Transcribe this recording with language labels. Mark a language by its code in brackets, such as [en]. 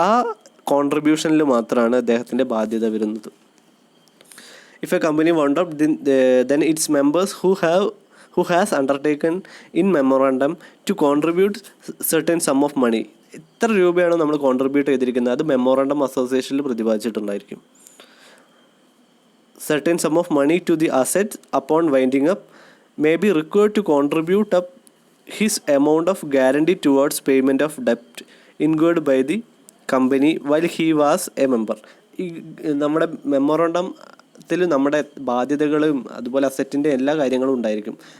[ml] ആ കോൺട്രിബ്യൂഷനിൽ മാത്രമാണ് അദ്ദേഹത്തിൻ്റെ ബാധ്യത വരുന്നത്. [en] If a company wound up, then its members who have who has undertaken in memorandum to contribute certain sum of money. [ml] എത്ര രൂപയാണോ നമ്മൾ കോൺട്രിബ്യൂട്ട് ചെയ്തിരിക്കുന്നത് അത് memorandum അസോസിയേഷനിൽ പ്രതിപാദിച്ചിട്ടുണ്ടായിരിക്കും. [en] Certain sum of money to the assets upon winding up may be required to contribute up his amount of guarantee towards payment of debt incurred by the company while he was a member. [ml] ഈ നമ്മുടെ മെമ്മോറണ്ടത്തിൽ നമ്മുടെ ബാധ്യതകളും അതുപോലെ അസറ്റിൻ്റെ എല്ലാ കാര്യങ്ങളും ഉണ്ടായിരിക്കും.